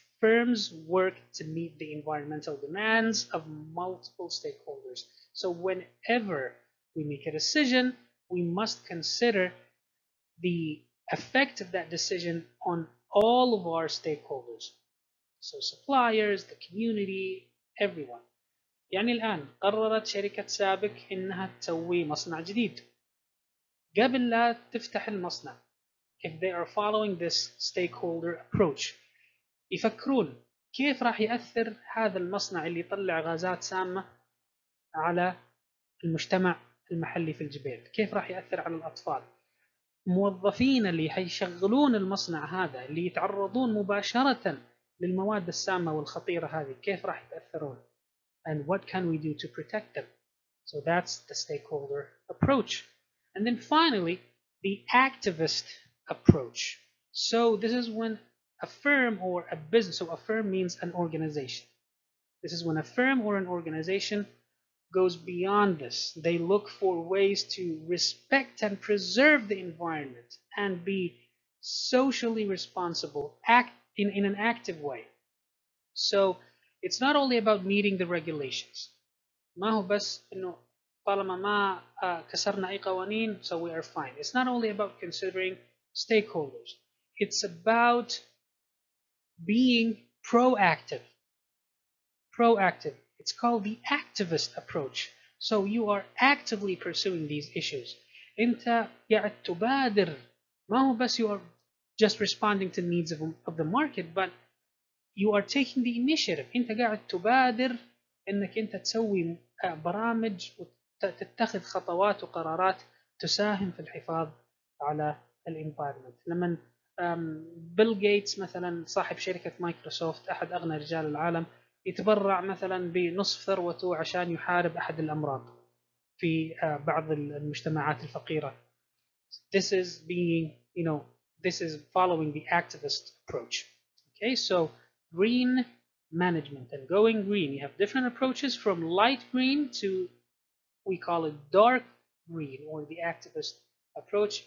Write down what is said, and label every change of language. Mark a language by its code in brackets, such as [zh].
[en] firms work to meet the environmental demands of multiple stakeholders. So whenever we make a decision, we must consider the effect of that decision on all of our stakeholders. So suppliers, the community, everyone. [ar] يعني الآن قررت شركة سابك إنها تسوي مصنع جديد. قبل لا تفتح المصنع, [en] if they are following this stakeholder approach, [ar] يفكرون كيف راح يأثر هذا المصنع اللي يطلع غازات سامة على المجتمع المحلي في الجبيل, كيف راح يأثر على الأطفال, موظفين اللي حيشغلون المصنع هذا اللي يتعرضون مباشرة للمواد السامة والخطيرة هذه, كيف راح يتأثرون, [en] and what can we do to protect them. So that's the stakeholder approach. And then finally, the activist approach. So this is when a firm or a business, so a firm means an organization. This is when a firm or an organization goes beyond this. They look for ways to respect and preserve the environment and be socially responsible, act in an active way. So it's not only about meeting the regulations. [ar] ما هو بس إنه طالما ما كسرنا أي قوانين [en] so we are fine. It's not only about considering stakeholders. It's about being proactive. Proactive. It's called the activist approach. So you are actively pursuing these issues. [ar] أنت قاعد تبادر. ما هو بس [en] you are just responding to the needs of the market, but you are taking the initiative. [ar] أنت قاعد تبادر إنك أنت تسوي برامج وتتخذ خطوات وقرارات تساهم في الحفاظ على الانفايرمنت. لما بيل جيتس مثلا صاحب شركة مايكروسوفت أحد أغنى رجال العالم يتبرع مثلا بنصف ثروته عشان يحارب أحد الأمراض في بعض المجتمعات الفقيرة. [en] This is being, this is following the activist approach. Okay, so green management and going green. You have different approaches from light green to, we call it dark green, or the activist approach.